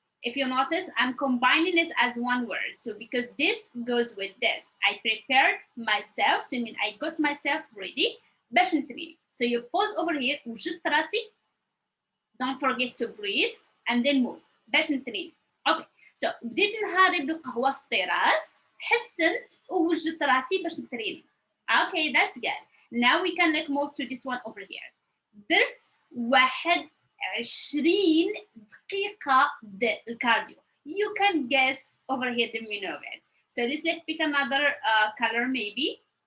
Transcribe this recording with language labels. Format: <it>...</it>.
<en>If you notice, I'm combining this as one word. So because this goes with this, I prepared myself, to mean I got myself ready.</en> <ar>باش نتريني.</ar> <en>So you pause over here.</en> <ar>وجدت راسي.</ar> <en>Don't forget to breathe and then move.</en> <ar>باش نتريني. Okay. So بديت نهاري بالقهوة في الطراس. حسنت ووجدت راسي باش نتريني.</ar> <en>Okay, that's good. Now we can like move to this one over here.</en> <ar>درت 21 دقيقة الكارديو.</ar> <en>You can guess over here the meaning of it. So let's pick another color maybe.</en>